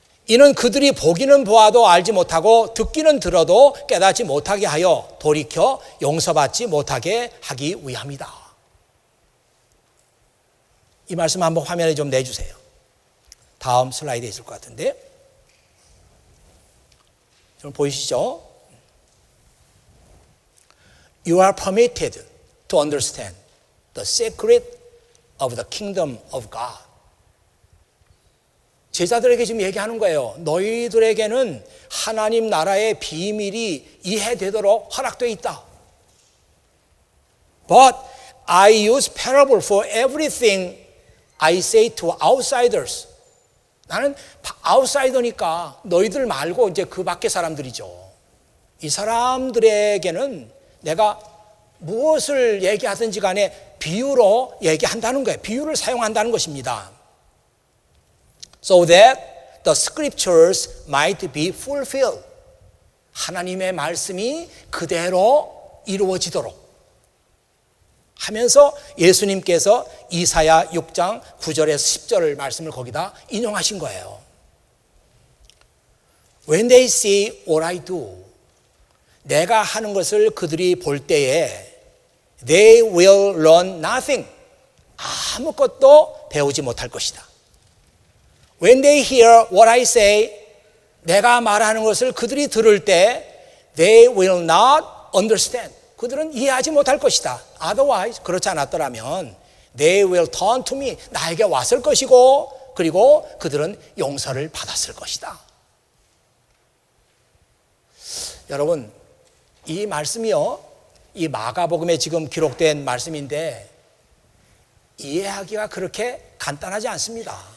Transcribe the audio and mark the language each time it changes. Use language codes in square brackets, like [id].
[ko] 이는 그들이 보기는 보아도 알지 못하고 듣기는 들어도 깨닫지 못하게 하여 돌이켜 용서받지 못하게 하기 위함이다. 이 말씀 한번 화면에 좀 내주세요. 다음 슬라이드에 있을 것 같은데 좀 보이시죠? [en] You are permitted to understand the secret of the kingdom of God. [ko] 제자들에게 지금 얘기하는 거예요. 너희들에게는 하나님 나라의 비밀이 이해되도록 허락되어 있다. [en] But I use parable for everything I say to outsiders. [ko] 나는 아웃사이더니까 너희들 말고 이제 그 밖의 사람들이죠. 이 사람들에게는 내가 무엇을 얘기하든지 간에 비유로 얘기한다는 거예요. 비유를 사용한다는 것입니다. [en] So that the scriptures might be fulfilled. [ko] 하나님의 말씀이 그대로 이루어지도록 하면서 예수님께서 이사야 6장 9절에서 10절 말씀을 거기다 인용하신 거예요. [en] When they see what I do, [ko] 내가 하는 것을 그들이 볼 때에 [en] they will learn nothing. [ko] 아무것도 배우지 못할 것이다. [en] When they hear what I say, [ko] 내가 말하는 것을 그들이 들을 때 [en] they will not understand. [ko] 그들은 이해하지 못할 것이다. [en] Otherwise, [ko] 그렇지 않았더라면 [en] they will turn to me. [ko] 나에게 왔을 것이고 그리고 그들은 용서를 받았을 것이다. 여러분, 이 말씀이요, 이 마가복음에 지금 기록된 말씀인데 이해하기가 그렇게 간단하지 않습니다.